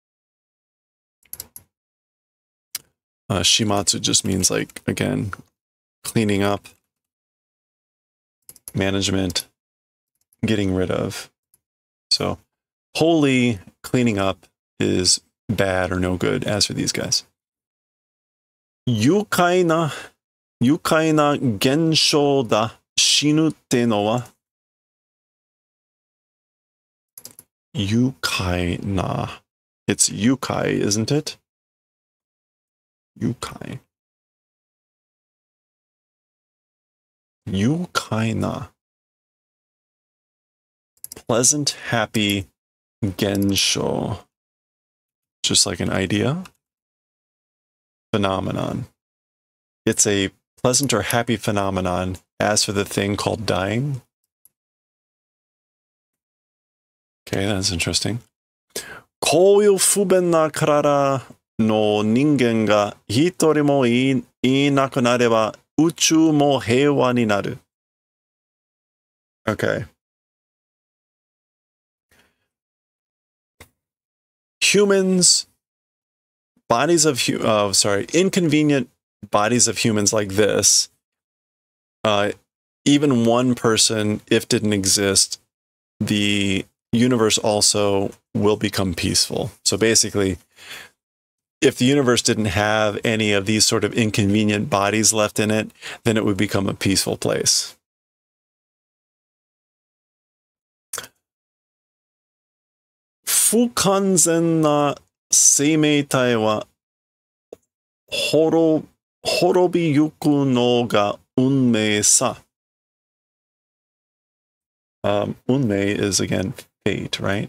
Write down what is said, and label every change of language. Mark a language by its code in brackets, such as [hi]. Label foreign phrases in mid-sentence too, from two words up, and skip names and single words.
[en] Shimatsu just means, like, again, cleaning up, management, getting rid of. So, wholly cleaning up is bad or no good, as for these guys. [ja] 愉快な現象だ死ぬってのは. 愉快な. [en] It's yukai, isn't it? [ja] Yukai. 愉快な. [en] Pleasant, happy genshou. Just like an idea. Phenomenon. It's a pleasant or happy phenomenon. As for the thing called dying. Okay, that's interesting. [ja] こういう不便な体の人間が一人もいなくなれば宇宙も平和になる。Okay. [en] Humans, bodies of inconvenient bodies of humans like this, even one person, if didn't exist, the universe also will become peaceful. So basically, if the universe didn't have any of these sort of inconvenient bodies left in it, then it would become a peaceful place. [ja] 不完全生命体は滅びゆくのが運命さ. [en] Unmei is, again, fate, right?